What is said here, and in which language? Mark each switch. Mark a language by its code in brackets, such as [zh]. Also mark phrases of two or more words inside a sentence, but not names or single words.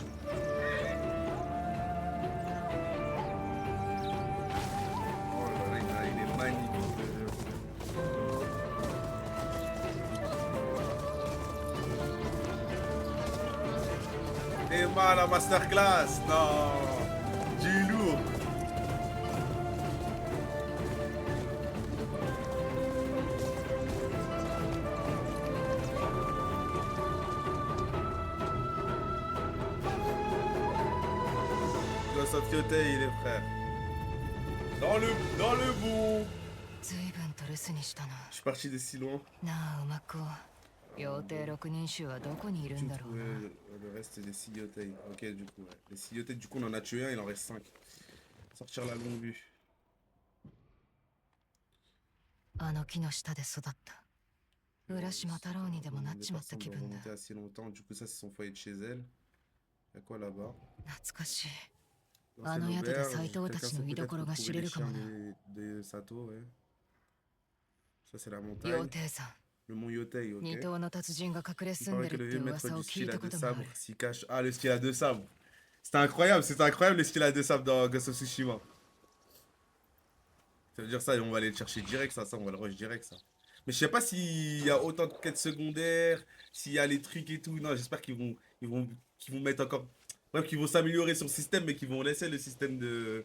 [fr] Oh là là, il est magnifique. Emma, la masterclass, non, du lourd. Ghost of Yotei, les frères. Dans le bout. [ja] 随分と留守にしたな。 [fr] Je suis parti de si loin. [ja] なあ、馬子。妖帝六人衆はどこにいるんだろうな。 [fr] Le reste des 6 Yotei. Ok, du coup, ouais. Les 6 Yotei, du coup, on en a tué un, il en reste 5. Sortir la longue vue. [ja] あの木の下で育った。浦島太郎にでもなっ [fr] Les [ja] ちまった [fr] personnes [ja] 気 [fr] doivent [ja] 分だ。 [fr] remonter assez longtemps. Du coup, ça, c'est son foyer de chez elle. Y'a quoi là-bas? [ja] 懐かしい。 [fr] Dans Ah cette non, y a des auberge, [ja] Saito [fr] quelqu'un [ja] tachi [fr] sait [ja] no [fr] peut-être [ja] 居所が [fr] retrouver les [ja] shireru [fr] chiens [ja] かもな. [fr] de Sato, ouais. Ça, c'est la montagne. [ja] 妖帝さん。 [fr] Le mont Yotei, ok. [ja] 二頭の達人が隠れ [fr] Il [ja] 住ん [fr] paraît [ja] で [fr] que [ja] るっ [fr] le [ja] て [fr] vieux maître [ja] 噂 [fr] du [ja] を聞い [fr] style [ja] た [fr] à [ja] こ [fr] deux [ja] ともある [fr] sabres s'y cache. Ah, le style à deux sabres. C'était incroyable le style à deux sabres dans Ghost of Tsushima. Ça veut dire ça, on va aller le chercher direct, ça, on va le rush direct, ça. Mais je sais pas s'il y a autant de quêtes secondaires, s'il y a les trucs et tout. Non, j'espère qu'ils vont mettre encore. Bref, qu'ils vont s'améliorer sur le système, mais qu'ils vont laisser le système de.